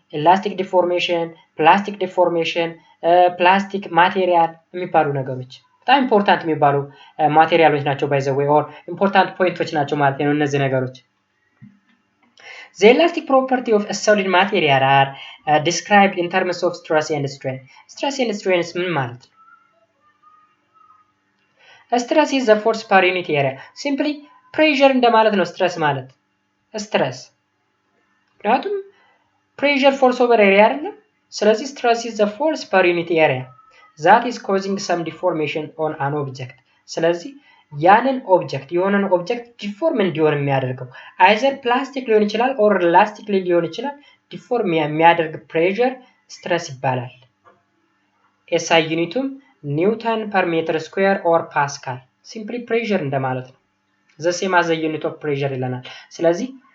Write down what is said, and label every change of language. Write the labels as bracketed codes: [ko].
[am] ኢላስቲክ ዲፎርሜሽን፣ ፕላስቲክ ዲፎርሜሽን፣ ፕላስቲክ ማቴሪያል የሚባሉ ነገሮች በጣም ኢምፖርታንት የሚባሉ ማቴሪያሎች ናቸው። ባይ ዘ ዌይ ኦር ኢምፖርታንት ፖይንቶች ናቸው ማለት ነው እነዚህ ነገሮች። [en] The elastic property of a solid material are described in terms of stress and strain. [am] Stress and strain ምን ማለት ነው? [en] Stress is the force per unit area. Simply pressure [am] እንደማለት ነው [en] stress ማለት። stress ምክንያቱም pressure force over area [am] አይደለም? ስለዚህ [en] stress is the force per unit area that is causing some deformation on an object [am] ስለዚህ ያንን ኦብጀክት የሆነን ኦብጀክት ዲፎርም እንዲሆን የሚያደርገው አይዘር ፕላስቲክ ሊሆን ይችላል ኦር ላስቲክ ሊሆን ይችላል ዲፎርም የሚያደርግ ፕሬሸር ስትረስ ይባላል ኤስአይ ዩኒቱም ኒውተን ፐር ሜትር ስኩዌር ኦር ፓስካል ሲምፕሊ ፕሬሸር እንደማለት ነው [en] the same as the unit of pressure [am] ይለናል ስለዚህ